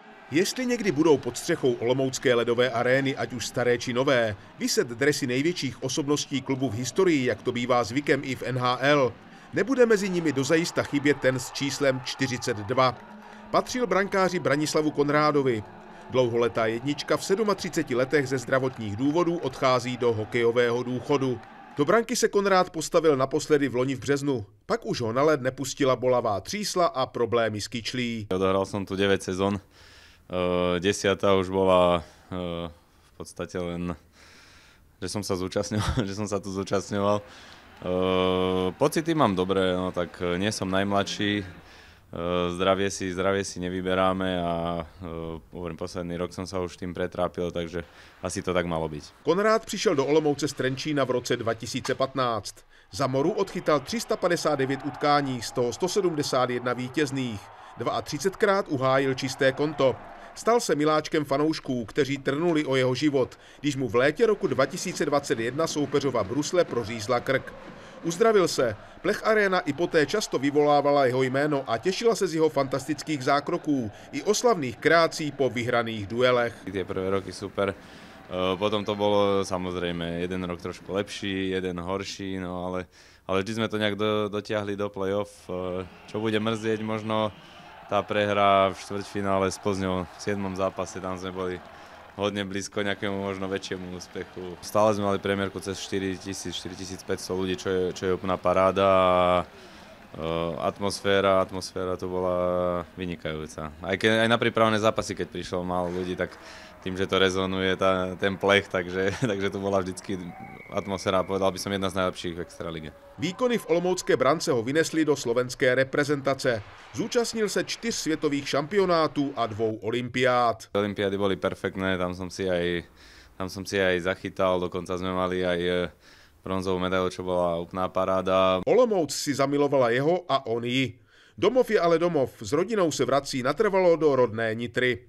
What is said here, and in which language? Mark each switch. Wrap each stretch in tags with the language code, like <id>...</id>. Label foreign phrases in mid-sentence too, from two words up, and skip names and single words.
<cs>Jestli někdy budou pod střechou olomoucké ledové arény, ať už staré či nové, viset dresy největších osobností klubu v historii, jak to bývá zvykem i v NHL, nebude mezi nimi dozajista chybět ten s číslem 42. Patřil brankáři Branislavu Konrádovi. Dlouholetá jednička v 37 letech ze zdravotních důvodů odchází do hokejového důchodu. Do branky se Konrád postavil naposledy v loni v březnu. Pak už ho na led nepustila bolavá třísla a problémy s kyčlí.</cs> <sk>Odohral som tu 9 sezón. 10. už bola v podstate len, že som sa tu zúčastňoval. Pocity mám dobré, no tak nie som najmladší. Zdravie si nevyberáme a posledný rok som sa už tým pretrápil, takže asi to tak malo byť.</sk> <cs>Konrád přišel do Olomouce z Trenčína v roce 2015. Za Moru odchytal 359 utkání, z toho 171 vítězných. 32krát uhájil čisté konto. Stal se miláčkem fanoušků, kteří trnuli o jeho život, když mu v létě roku 2021 soupeřova brusle prořízla krk. Uzdravil se, Plech Arena i poté často vyvolávala jeho jméno a těšila se z jeho fantastických zákroků i oslavných kreací po vyhraných duelech.</cs> <sk>Tie prvé roky super, potom to bolo samozrejme jeden rok trošku lepší, jeden horší, no ale vždy sme to nejak dotiahli do play-off. Čo bude mrzieť možno tá prehra v štvrťfinále s Plzňou v 7. zápase, tam sme boli hodne blízko nejakému možno väčšiemu úspechu. Stále sme mali premiérku cez 4500 ľudí, čo je úplná paráda a atmosféra to bola vynikajúca. Aj na prípravné zápasy, keď prišlo málo ľudí, tak tým, že to rezonuje ten plech, takže to bola vždycky atmosféra, povedal by som, jedna z najlepších v extralíge.</sk> <cs>Výkony v olomoucké brance ho vynesli do slovenské reprezentace. Zúčastnil se 4 světových šampionátů a 2 olympiád.</cs> <sk>Olympiády boli perfektné, tam som si aj zachytal, dokonca sme mali aj bronzovú medailu, čo bola úplná paráda.</sk> <cs>Olomouc si zamilovala jeho a on ji. Domov je ale domov, s rodinou se vrací natrvalo do rodné Nitry.</cs>